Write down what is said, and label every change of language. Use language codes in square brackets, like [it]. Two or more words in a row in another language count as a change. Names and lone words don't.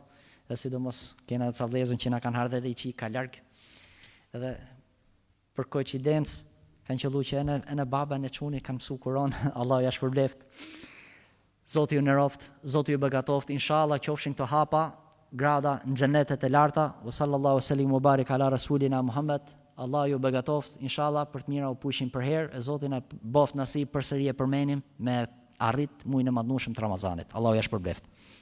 [sq] Dhe sidomos kena të vëllezën që na kanë ardhur edhe i qi ka larg. Edhe për koincidencë kanë qellu që në baba në çuni kanë mësu Kur'an. Allahu ja shpërblet. Zoti ju nderoft. Zoti ju begatoft. Inshallah qofshin këto hapa grada në xhenetet e larta. [ar] وصلى الله وسلم وبارك على رسولنا محمد. [sq] Allah ju begatoft, inshallah për të mira u pushim për herë, e Zoti na boft nasip përsëri e përmenim me arrit muajin e madhnueshëm të Ramazanit. Allahu ja shpërbleft.